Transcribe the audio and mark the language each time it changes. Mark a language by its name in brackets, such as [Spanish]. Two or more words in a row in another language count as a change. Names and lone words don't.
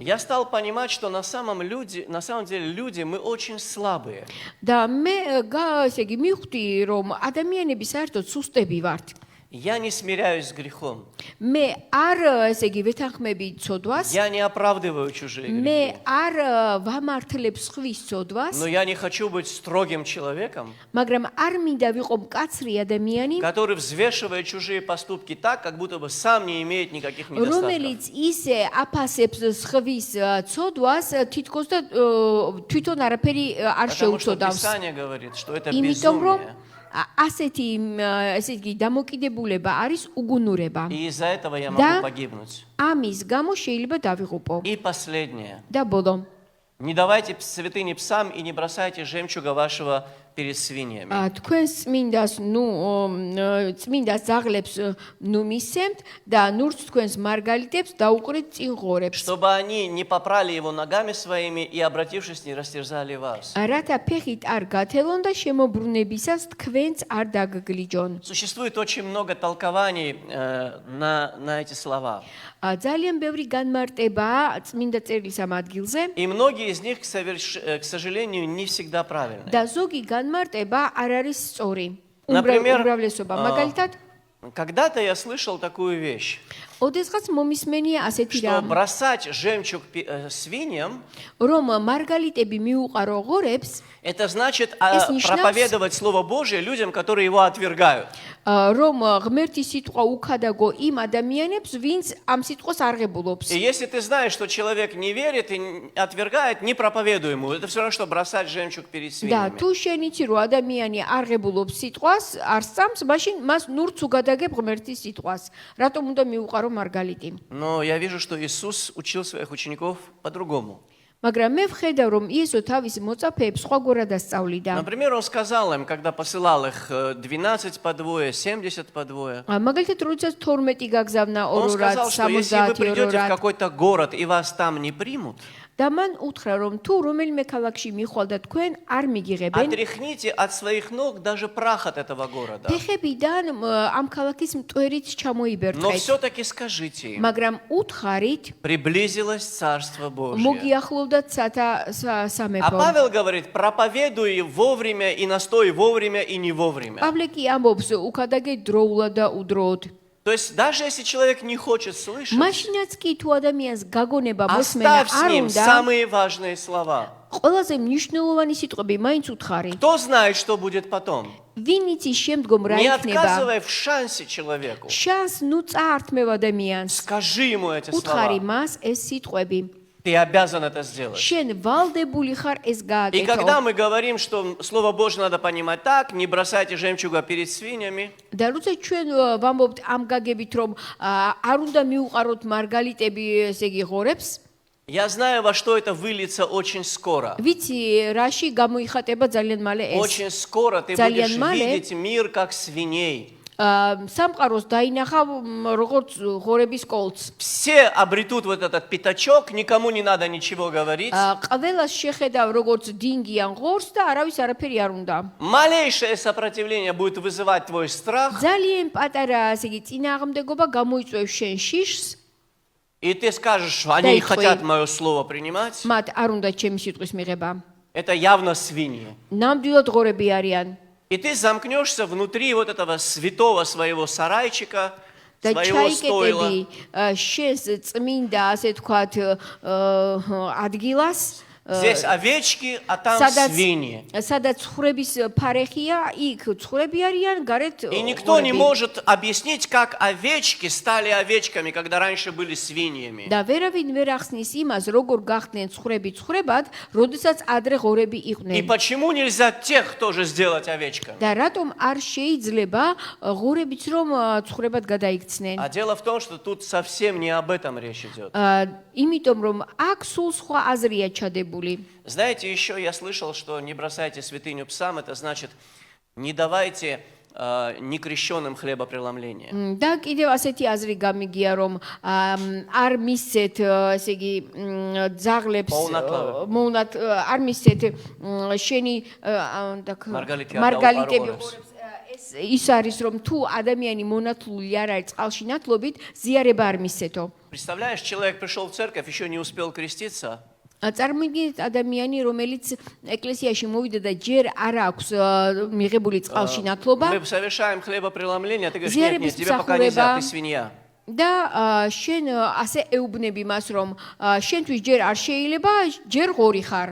[Russian] Я стал понимать, что на самом деле люди мы очень слабые. [Georgian] და მე ესე იგი მივხვდი, რომ ადამიანები საერთოდ სუსტები ვართ. [Russian] Я не смиряюсь с грехом. [Georgian] მე არ ესე იგი ვეთანხმები ცოდვას, [Russian] Я не оправдываю чужие [Georgian] მე [Russian] грехи. [Georgian] არ ვამართლებ სხვის ცოდვას, [Russian] Но я не хочу быть строгим человеком, [Georgian] მაგრამ არ მინდა ვიყო მკაცრი ადამიანი, [Russian] который взвешивает чужие поступки так, как будто бы сам не имеет никаких недостатков. [Georgian] რომელიც ისე აფასებს სხვის ცოდვას, თითქოს და თვითონ არაფერი არ [Russian] Потому что [Georgian] შეუწოდავს. [Russian] Писание говорит, что это [Georgian] იმიტომ რომ [Russian] безумие. [Georgian] ასეთი ესე იგი დამოკიდებულება არის უგუნურება. [Russian] И из-за этого я Да. могу погибнуть. [Georgian] ამის გამო შეიძლება დავიღუპო. [Russian] И последнее. [Georgian] და ბოლო, [Russian] Не давайте святыни псам и не бросайте жемчуга вашего перед свиньями. [Georgian] თქვენს წმინდას ძაღლებს მისცემთ და ნურს თქვენს მარგალიტებს დაუყრით წინ ღორებს. [Russian] Чтобы они не попрали его ногами своими и, обратившись, не растерзали вас. [Georgian] რათა ფეხით არ გათელონ და შემოbrunებისას თქვენც არ დაგგლიჯონ. [Russian] Существует очень много толкований на эти слова. [Georgian] ძალიან ბევრი განმარტებაა წმინდა წერილს ამ ადგილზე [Russian] И многие из них, к сожалению, не всегда правильны. [Georgian] და ზოგი განმარტება არ არის სწორი. [Russian] Например, [Georgian] უმრავლესობა მაგალითად [Russian] когда-то я слышал такую вещь, [Georgian] ოდესღაც მომისმენია ასეთი [Russian] что [Georgian] რამ, [Russian] бросать жемчуг свиньям, [Georgian] რომ მარგალიტები მიუყარო ღორებს, [Russian] это значит [Georgian] Es ნიშნავს- [Russian] проповедовать Слово Божие людям, которые его отвергают. [Georgian] რომ ღმერთის სიტყვა უქადაგო იმ ადამიანებს, ვინც ამ სიტყვას არღებულობს. [Russian] И если ты знаешь, что человек не верит и отвергает, не проповедуй ему. Это все равно, что бросать жемчуг перед [Georgian] და [Russian] свиньями. [Georgian] თუ შენ იცი რომ ადამიანი არღებულობს სიტყვას, არ სწამს, მაშინ მას ნურც უგადაგებ ღმერთის სიტყვას. რატომ უნდა მიუყარო მარგალიტი? [Russian] Но я вижу, что Иисус учил своих учеников по-другому. [Georgian] მაგრამ მე ვხედავ, რომ იესო თავის моцаფეებს სხვაგვარად ასწავლიდა. [Russian] Например, Он сказал им, когда посылал их 12 по двое, 70 по двое. [Georgian] მაგალითად, როდესაც 12 გაგზავნა [Russian] Он [Georgian] ორ-ორად, [Russian] сказал, что если вы [Georgian] 70 [Russian] придете в [Georgian] ორ-ორად [Russian] какой-то город и вас там не примут, [Georgian] და მან უთხრა, რომ თუ რომელიმე ქალაქში მიხვალ და თქვენ არ მიგიღებენ, [Russian] отряхните от своих ног даже прах от этого города. [Georgian] ფეხებიდან ამ ქალაქის მტვერით [Russian] Но [Georgian] ჩამოიბერტყეთ. [Russian] все-таки скажите им, [Georgian] მაგრამ უთხრით, [Russian] приблизилось Царство Божье. [Georgian] მოგიახლოვდათ [Russian] А [Georgian] სამეფო. [Russian] Павел говорит, проповедуй вовремя и настой вовремя и не вовремя. [Georgian] პავლე კი ამბობს, უკადაგე დროულად და უდროოდ. [Russian] То есть даже если человек не хочет слышать, [Georgian] მაშინაც კი თუ ადამიანს გაგონება მოსმენა [Russian] оставь с [Georgian] არ [Russian] ним [Georgian] უნდა, [Russian] самые важные слова. [Georgian] ყველაზე მნიშვნელოვანი сიტყვები მაინც უთხარი. [Russian] Кто знает, что будет потом? [Georgian] ვინ იცის შემდგომ რა [Russian] Не [Georgian] იქნება? [Russian] отказывай в шансе человеку. [Georgian] შანს ნუ წაართმევ ადამიანს. [Russian] Скажи ему эти [Georgian] უთხარი [Russian] слова. [Georgian] მას ეს სიტყვები. [Russian] Ты обязан это сделать. [Georgian] შენ ვალდებული ხარ ეს [Russian] И когда [Georgian] გააკეთო. [Russian] мы говорим, что Слово Божье надо понимать так, не бросайте жемчуга перед свиньями, [Georgian] და როცა ჩვენ ვამბობთ ამ გაგებით, რომ არ უნდა მიუყაროთ მარგალიტები, ესე იგი ღორებს, [Russian] я знаю, во что это выльется очень скоро. [Georgian] ვიცი, რაში გამოიხატება ძალიან მალე ეს. [Russian] Очень скоро ты [Georgian] Ძალიან [Russian] будешь [Georgian] მალე [Russian] видеть мир как свиней. [Georgian] სამყაროს დაინახავ როგორც ღორების კოლც. [Russian] Все обретут вот этот пятачок, никому не надо ничего говорить. [Georgian] ყველას შეხედავ როგორც დინგი ან ღორს და არავის არაფერი არ უნდა. [Russian] Малейшее сопротивление будет вызывать твой страх, [Georgian] ძალიან პატარა, ასე იგი, წინააღმდეგობა გამოიწვევს შენ შიშს, [Russian] и ты скажешь, они не Да, хотят и мое слово принимать. [Georgian] მათ არ უნდა ჩემი სიტყვის მიღება. [Russian] Это явно свиньи. [Georgian] ნამდვილად ღორები არიან. [Russian] И ты замкнешься внутри вот этого святого своего сарайчика, [Georgian] და [Russian] своего стойла. [Georgian] ჩაიკეტები შენს წმინდა, ასე თქვათ, ადგილას, [Russian] Здесь овечки, а там свиньи. [Georgian] სადაც ცხვრების ფარეხია, იქ ცხვრები არიან, გარეთ [Russian] И никто не [Georgian] ღორები. [Russian] может объяснить, как овечки стали овечками, когда раньше были свиньями. [Georgian] და ვერავინ ვერ ახსნის იმას, როგორ გახდნენ ცხვრები ცხვრებად, როდესაც ადრე ღორები [Russian] И [Georgian] იყვნენ. [Russian] почему нельзя тех тоже сделать овечками? [Georgian] და რატომ არ შეიძლება ღორებიც რომ ცხვრებად გადაიქცნენ? [Russian] А дело в том, что тут совсем не об этом речь идет. [Georgian] იმიტომ რომ აქ სულ სხვა აზრია ჩადებული. [Russian] Знаете, еще я слышал, что не бросайте святыню псам, это значит, не давайте некрещенным хлебопреломление. [Georgian] და კიდევ ასეთი აზრი გამიგია რომ არ მისცეთ ესე იგი ძაღლებს არ მისცეთ შენი მარგალიტები ყურებს ის არის რომ თუ ადამიანი მონათლული არ არის წყალში ნათლობით ზიარება არ მისცეთო. [Russian] Представляешь, человек пришел в церковь, еще не успел креститься. [Georgian] წარმოგიდგენთ ადამიანი რომელიც ეკლესიაში მოვიდა და ჯერ არ აქვს მიღებული წყალში ნათლობა. [Russian] Мы совершаем хлебопреломление, ты говоришь, нет, тебе пока нельзя, ты свинья. [Georgian] და შენ ასე ეუბნები მას რომ შენთვის ჯერ არ შეიძლება, ჯერ ღორი ხარ.